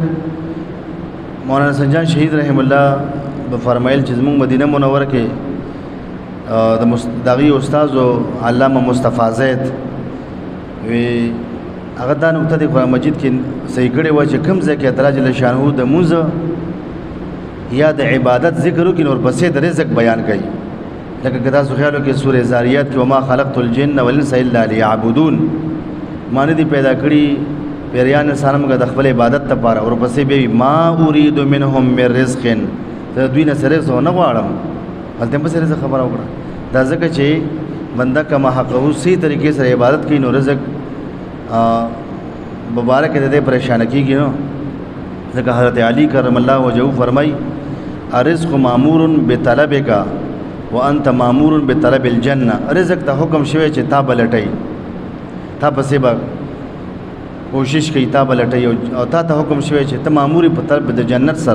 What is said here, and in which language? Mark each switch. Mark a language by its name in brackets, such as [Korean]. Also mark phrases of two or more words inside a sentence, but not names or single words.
[Pashto] مولانا سنجان شهید [Arabic] رحم الله [Pashto] بفرمایل چې زموږ مدینه منوره کې د دغه استاد علامه مصطفی زید وی هغه دا نقطه د قرآن مجید کې صحیح کړی و چې کوم ځای کې الله [Arabic] جل شانه [Pashto] د مونځ یا د عبادت ذکر وکړي نور پسې د رزق بیان کوي. لکه که تاسو خیال وکړئ سورې ذاریات کې [Arabic] وما خلقت الجن والانس الا ليعبدون، [Pashto] معنی دې پیدا کړي پیریان انسانانو د خپل عبادت لپاره، او پسې به [Arabic] ما اريد منهم من رزق، [Pashto] ته دوی نه سره زه نه غواړم، هلته په سره خبره وکړه. دا ځکه چې بنده [Arabic] کما حقه [Pashto] صحیح طریقې سره عبادت کوي نو رزق مبارک دې پریشان کیږي. نو ځکه حضرت علی [Arabic] کرم الله وجهه [Pashto] فرمای [Arabic] الرزق مامور بطلبک وانت مامور بطلب الجنه، [Pashto] رزق ته حکم شوی چې تا بلټي، تا پسې به کوشش کوي، تا بلټي، او تا ته حکم شوی چې ته مامور په طلب د جنت سره.